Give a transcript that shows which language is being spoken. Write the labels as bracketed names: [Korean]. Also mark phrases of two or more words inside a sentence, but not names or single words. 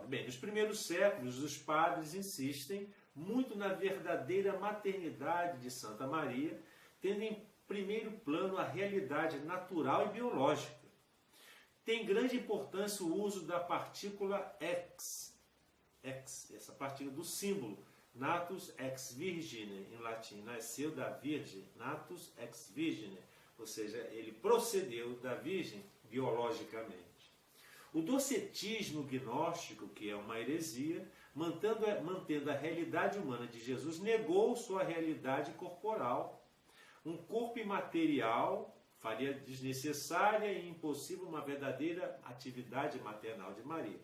[Portuguese] Bem, nos primeiros séculos, os padres insistem muito na verdadeira maternidade de Santa Maria, tendo em primeiro plano a realidade natural e biológica. Tem grande importância o uso da partícula ex, essa partícula do símbolo, [Latin] natus ex virgine, [Portuguese] em latim, nasceu da virgem, [Latin] natus ex virgine, [Portuguese] ou seja, ele procedeu da virgem biologicamente. O docetismo gnóstico, que é uma heresia, mantendo a realidade humana de Jesus, negou sua realidade corporal. Um corpo imaterial faria desnecessária e impossível uma verdadeira atividade maternal de Maria.